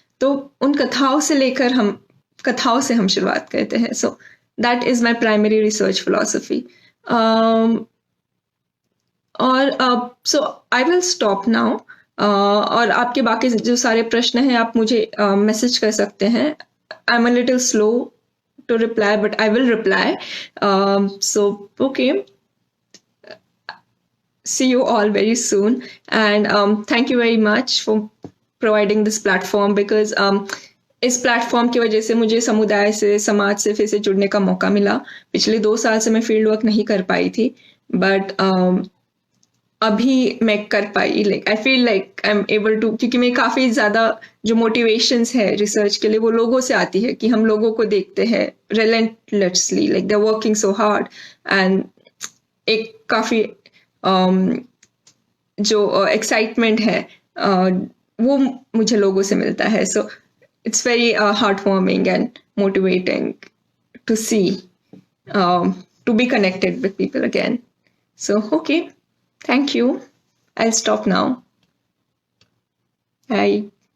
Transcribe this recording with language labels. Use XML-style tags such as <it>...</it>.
<hi>तो उन कथाओं से हम शुरुआत करते हैं।</hi> <en>So that is my primary research philosophy. और so I will stop now.</en> <hi>और आपके बाकी जो सारे प्रश्न हैं आप मुझे मैसेज कर सकते हैं।</hi> <en>I am a little slow to reply, but I will reply. So, okay. See you all very soon. And thank you very much for providing this platform because</en> <hi>इस प्लेटफॉर्म की वजह से मुझे समुदाय से, समाज से फिर से जुड़ने का मौका मिला। पिछले 2 साल से मैं फील्ड वर्क नहीं कर पाई थी, बट अभी मैं कर पाई।</hi> <en>like I feel like I am able to,</en> <hi>क्योंकि मैं काफ़ी ज़्यादा जो मोटिवेशंस है रिसर्च के लिए वो लोगों से आती है कि हम लोगों को देखते हैं</hi> <en>Relentlessly, like they are working so hard.</en> <hi>And एक काफ़ी जो एक्साइटमेंट है वो मुझे लोगों से मिलता है।</hi> <en>So it's very heart warming and motivating to see, to be connected with people again. So, okay. Thank you. I'll stop now. Bye.</en>